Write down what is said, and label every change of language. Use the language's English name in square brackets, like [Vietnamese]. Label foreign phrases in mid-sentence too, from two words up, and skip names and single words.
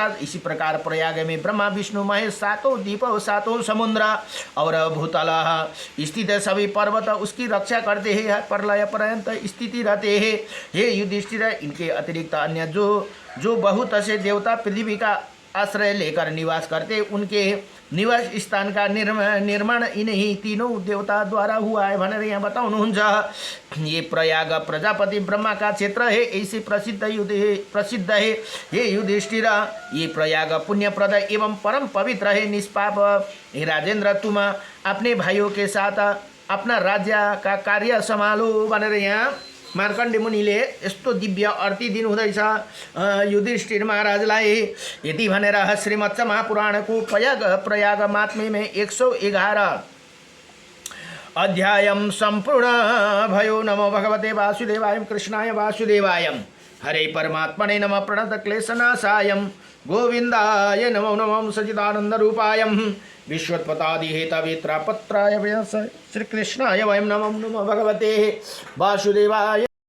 [Hindi] इसी प्रकार प्रयाग में ब्रह्मा विष्णु महेश 7 द्वीप 7 समुद्र और भूतल स्थित सभी पर्वत उसकी रक्षा करते हैं। प्रलय पर्यंत स्थिति रहते हैं। हे युधिष्ठिर इनके अतिरिक्त अन्य जो बहुत से देवता पृथ्वी का आश्रय लेकर निवास करते उनके निवास स्थान का निर्माण इन्हीं तीनों देवता द्वारा हुआ है [Nepali] भनेर यहाँ बताउनुहुन्छ। [Hindi] ये प्रयाग प्रजापति ब्रह्मा का क्षेत्र है ऐसे प्रसिद्ध है। हे युधिष्ठिर ये प्रयाग पुण्यप्रद एवं परम पवित्र है। निष्पाप हे राजेंद्र तुम अपने भाइयों के साथ अपना राज्य का कार्य संभालो [Nepali] भनेर यहाँ मार्कण्डे मुनिले यस्तो दिव्य अर्ती दिनुहुँदैछ युधिष्ठिर महाराजलाई। यति भनेर श्रीमद् महापुराणको प्रयाग महात्म्य में 111 अध्यायम संपूर्ण भयो। [Sanskrit] नमो भगवते वासुदेवाय कृष्णाय वासुदेवाय हरे परमात्मने नमः प्रणत क्लेशनाशाय गोविंदाय नमो नमः सच्चिदानंद रूपाय विश्वोत्पत्ति हेतवे त्रापत्राय श्री कृष्णाय वयं नमो नमः भगवते वासुदेवाय।